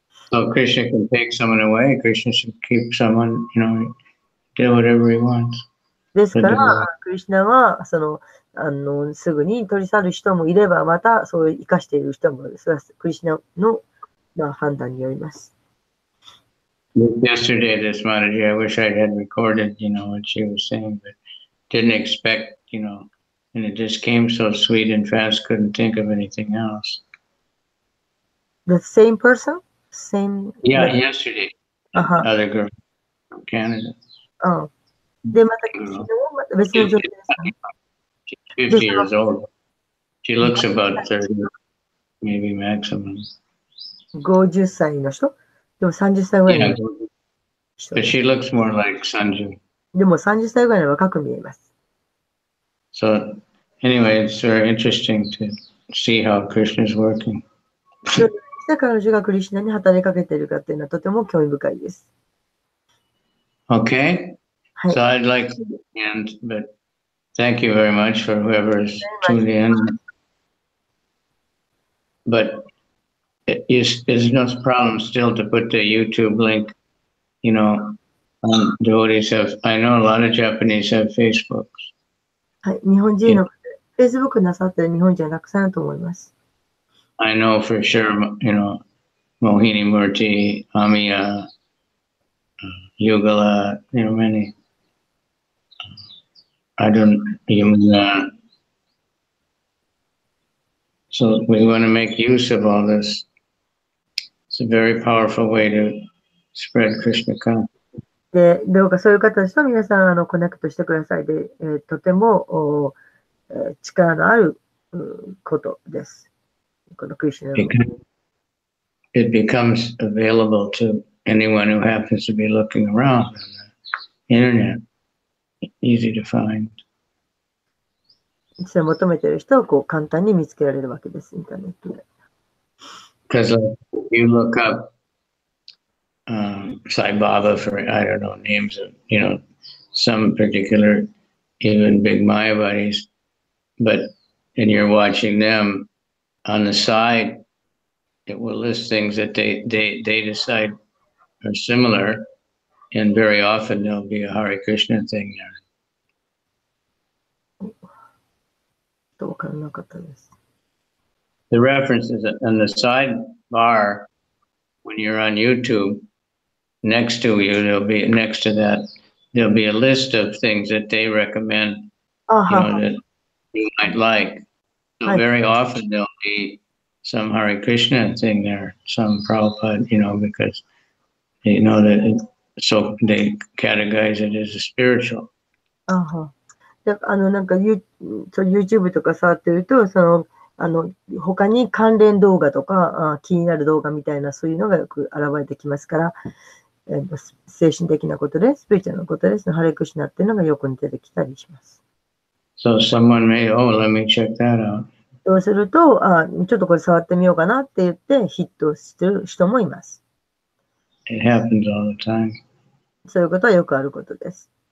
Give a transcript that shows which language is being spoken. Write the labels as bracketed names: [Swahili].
[English] So Krishna can take someone away. Krishna should keep someone, do whatever he wants. [Japanese] ですから、クリシュナはすぐに取り去る人もいれば、またそういう生かしている人もいる。それはクリシュナの、判断によります。 [English] Yesterday, this Mataji, I wish I had recorded, what she was saying, but didn't expect, and it just came so sweet and fast, couldn't think of anything else. The same person? Same. Yeah, yesterday. Other girl from Canada. [Japanese] で、また昨日また別の女性ですかね。 [English] She's 50 years old. She looks about 30, maybe maximum. [Japanese] 50歳の人でも30歳ぐらいの人。 [English] But she looks more like Sanju. [Japanese] でも30歳ぐらいの若く見えます。 [English] So, anyway, it's very interesting to see how Krishna is working. [Japanese] 彼女がクリシュナに働きかけているかっていうのはとても興味深いです。 [English] Okay. So I'd like to end, but thank you very much for whoever's tuned in. But there's no problem still to put the YouTube link, devotees have, I know a lot of Japanese have Facebooks. [Japanese] はい、日本人の Facebook なさってる日本人はたくさんあると思います。 [English] I know for sure, Mohini Murti, Amiya, Yugala, many. I don't even, so we want to make use of all this. It's a very powerful way to spread Krishna consciousness. [Japanese] で、どうかそういう方たちと皆さんコネクトしてくださいで、とても力のあることです。このクリシュナの。 [English] It becomes available to anyone who happens to be looking around on the internet. Easy to find. [Japanese] それを求めている人をこう簡単に見つけられるわけです、インターネットで。 [English] Because if you look up Sai Baba for, I don't know, names of, some particular, even big Mayavadis, and you're watching them, on the side, it will list things that they decide are similar, and very often there'll be a Hare Krishna thing there. [Japanese] わからなかったです。 [English] The references on the sidebar, when you're on YouTube, next to you, next to that, there'll be a list of things that they recommend, that you might like. So very often there'll be some Hare Krishna thing there, some Prabhupada, because they know that so they categorize it as a spiritual. [Japanese] なんかYouTube とか触ってると、他に関連動画とか気になる動画みたいなそういうのがよく現れてきますから、精神的なことで、スピリチュアルなことですね、ハレクシナっていうのがよく出てきたりします。 [English] So someone may, let me check that out. [Japanese] そうすると、ちょっとこれ触ってみようかなって言ってヒットしてる人もいます。 [English] It happens all the time. [Japanese] そういうことはよくあることです。